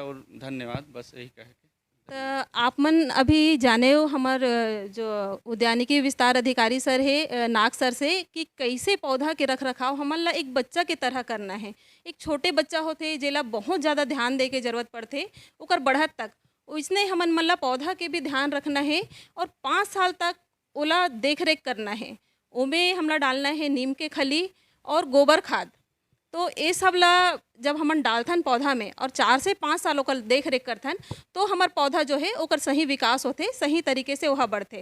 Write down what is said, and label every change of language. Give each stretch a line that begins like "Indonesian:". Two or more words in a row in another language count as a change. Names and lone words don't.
Chhattisgarhi: और धन्यवाद, बस यही कहे के। तो आप मन अभी जाने हो हमार जो उद्यानिकी विस्तार अधिकारी सर है नाग सर से कि कैसे पौधा के रख रखाव हमन ला एक बच्चा के तरह करना है। एक छोटे बच्चा होते जेला बहुत ज़्यादा ध्यान दे के जरूरत पड़ते ओकर बढ़त तक, उसने हमन मन ला पौधा के भी ध्यान रखना है और 5 साल तक ओला देख रेख करना है। ओमे हमला डालना है नीम के खली और गोबर खाद। तो ये सब ला जब हमन डालथन पौधा में और 4 से 5 साल ओकर देख रेख करथन तो हमार पौधा जो है ओकर सही विकास होते, सही तरीके से वह बढ़ते।